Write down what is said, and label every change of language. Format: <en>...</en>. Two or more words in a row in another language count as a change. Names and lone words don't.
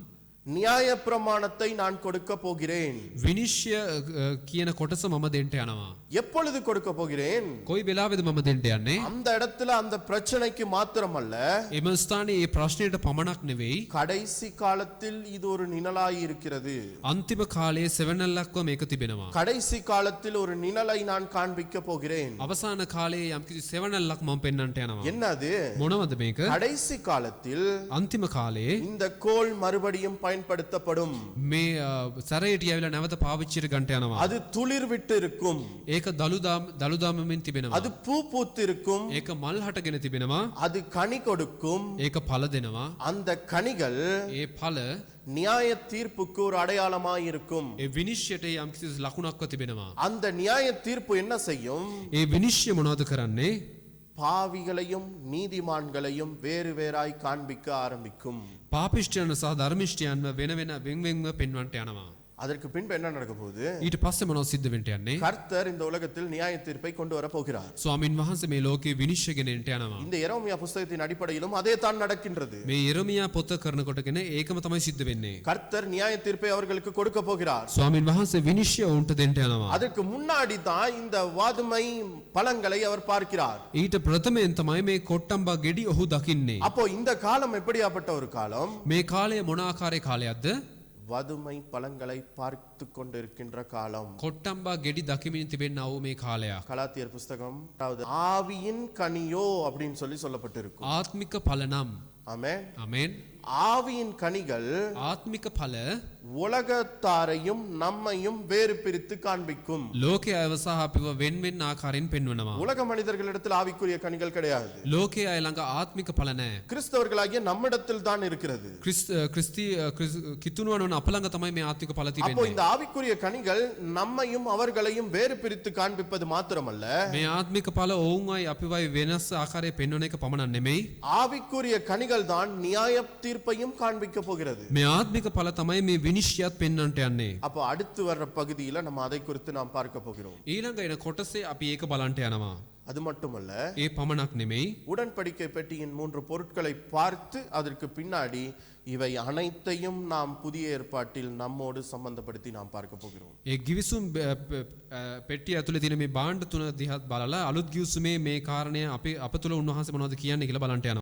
<ta>நியாய பிரமாணத்தை நான் கொடுக்க போகிறேன்.</ta> <si>විනිශ්චය කියන කොටස මම දෙන්න යනවා.</si> <ta>எப்பொழுது கொடுக்க போகிறேன்?</ta> <si>කොයි වෙලාවෙද මම දෙන්න යන්නේ?</si> <ta>அந்த இடத்துல அந்த பிரச்சனைக்கு மாத்திரமல்ல,</ta> <si>එම ස්ථානයේ ඒ ප්‍රශ්නයට පමණක් නෙවෙයි,</si> <ta>கடைசி காலத்தில் இது ஒரு நிழலாய் இருக்கிறது.</ta> <si>අන්තිම කාලයේ සෙවණැල්ලක්ව මේක තිබෙනවා.</si> <ta>கடைசி காலத்தில் ஒரு நிழலை நான் காண்பிக்க போகிறேன்.</ta> <si>අවසාන කාලයේ යම්කිසි සෙවණැල්ලක් මම පෙන්වන්නට යනවා.</si> <ta>என்னது?</ta> <si>මොනවද මේක?</si> <ta>கடைசி காலத்தில்</ta> <si>අන්තිම කාලයේ</si> <ta>இந்த கோல் மறுபடியும் பயன்படுத்தப்படும்.</ta> <si>මේ සැරේටිය ඇවිල්ලා නැවත පාවිච්චියට ගන්නට යනවා.</si> <ta>அது துளிர் விட்டு இருக்கும்.</ta> <si>ඒක දළුදාමමින් තිබෙනවා.</si> <ta>அது பூ பூத்து இருக்கும்.</ta> <si>ඒක මල් හටගෙන තිබෙනවා.</si> <ta>அது கனி கொடுக்கும்.</ta> <si>ඒක ඵල දෙනවා.</si> <ta>அந்த கனிகள்</ta> <si>ඒ ඵල</si> <ta>நியாய தீர்ப்புக்கு ஒரு அடையாளமாய் இருக்கும்.</ta> <si>ඒ විනිශ්චයට යම්කිසි ලකුණක්ව තිබෙනවා.</si> <ta>அந்த நியாய தீர்ப்பு என்ன செய்யும்?</ta> <si>ඒ විනිශ්චය මොනවද කරන්නේ?</si> <ta>பாவிகளையும் நீதிமான்களையும் வேறு வேறாய் காண்பிக்க ஆரம்பிக்கும்.</ta> <si>පාපිෂ්ඨයන් සහ ධර්මිෂ්ඨයන්ව වෙන වෙනම පෙන්වන්නට යනවා.</si> <ta>அதற்கு பின்பு என்ன நடக்க போகுது?</ta> <si>ඊට පස්සේ මොනවද සිද්ධ වෙන්න යන්නේ?</si> <ta>கர்த்தர் இந்த உலகத்தில் நியாய தீர்ப்பை கொண்டு வர போகிறார்.</ta> <si>ස්වාමින් වහන්සේ මේ ලෝකේ විනිශ්චය ගෙනෙන්නට යනවා.</si> <ta>இந்த எரேமியா புத்தகத்தின் அடிப்படையிலும் அதே தான் நடக்கின்றது.</ta> <si>මේ යෙරමියා පොත කරනකොටගෙන ඒකම තමයි සිද්ධ වෙන්නේ.</si> <ta>கர்த்தர் நியாய தீர்ப்பை அவர்களுக்கு கொடுக்க போகிறார்.</ta> <si>ස්වාමින් වහන්සේ විනිශ්චය උන්ට දෙන්න යනවා.</si> <ta>அதற்கு முன்னாடி தான் இந்த வாதுமை பழங்களை அவர் பார்க்கிறார்.</ta> <si>ඊට ප්‍රථමයෙන් තමයි මේ කොට්ටම්බා ගෙඩි ඔහු දකින්නේ.</si> <ta>அப்போ இந்த காலம் எப்படியாப்பட்ட ஒரு காலம்?</ta> <si>මේ කාලය මොන ආකාරයේ කාලයක්ද?</si> <ta>வதுமை பழங்களை பார்த்து கொண்டிருக்கின்ற காலம்.</ta> <si>කොට්ටම්බා ගෙඩි දකිමින් තිබෙනා වූ මේ කාලයක්.</si> <ta>கலாத்தியர் புஸ்தகம் ஆவியின் கனியோ அப்படின்னு சொல்லப்பட்டிருக்கும்.</ta> <si>ආත්මික ඵල නම්.</si> <ta>ஆமென்.</ta> <si>ආමෙන්.</si> <ta>ஆவியின் கனிகள்</ta> <si>ආත්මික ඵල</si> <ta>உலகத்தாரையும் நம்மையும் வேறு பிரித்து காண்பிக்கும்.</ta> <si>ලෝකයේ අයව සහ අපිව වෙන්වෙන් ආකාරයෙන් පෙන්වනවා.</si> <ta>உலக மனிதர்களிடத்தில் ஆவிக்குரிய கனிகள் கிடையாது.</ta> <si>ලෝකයේ අය ළඟ ආත්මික ඵල නැහැ.</si> <ta>கிறிஸ்தவர்களாகிய நம்மிடத்தில் தான் இருக்கிறது.</ta> <si>කිතුණුවන අප ළඟ තමයි මේ ආත්මික ඵල</si> <ta>அப்போ</ta> <si>තිබෙන්නේ.</si> <ta>இந்த ஆவிக்குரிய கனிகள் நம்மையும் அவர்களையும் வேறு பிரித்து காண்பிப்பது மாத்திரமல்ல,</ta> <si>මේ ආත්මික ඵල ඔවුන්වයි අපිවයි වෙනස් ආකාරයේ පෙන්වන එක පමණක් නෙමෙයි.</si> <ta>ஆவிக்குரிய கனிகள் தான் நியாய தீர்ப்பையும் காண்பிக்க போகிறது.</ta> <si>මේ ආත්මික ඵල තමයි මේ විනිශ්චයත් පෙන්වන්නට යන්නේ.</si> <ta>அப்போ அடுத்து வர்ற பகுதியில நம்ம அதை குறித்து நாம் பார்க்க போகிறோம்.</ta> <si>ඊළඟ එන කොටසේ අපි ඒක බලන්නට යනවා.</si> <ta>அது மட்டுமல்ல,</ta> <si>ඒ පමණක් නෙමෙයි.</si> <ta>உடன்படிக்கை பெட்டியின் 3 பொருட்களை பார்த்து அதற்கு பின்னாடி இவை அனைத்தையும் நாம் புதிய ஏற்பாட்டில் நம்மோடு சம்பந்தப்படுத்தி நாம் பார்க்க போகிறோம்.</ta> <si>ඒ ගිවිසුම් පෙට්ටිය ඇතුලේ තියෙන මේ භාණ්ඩ තුන දිහා බලලා අලුත් ගිවිසුමේ මේ කාරණය අපි අප තුල උන්වහන්සේ මොනවද කියන්නේ කියලා බලන්නට යනවා.</si>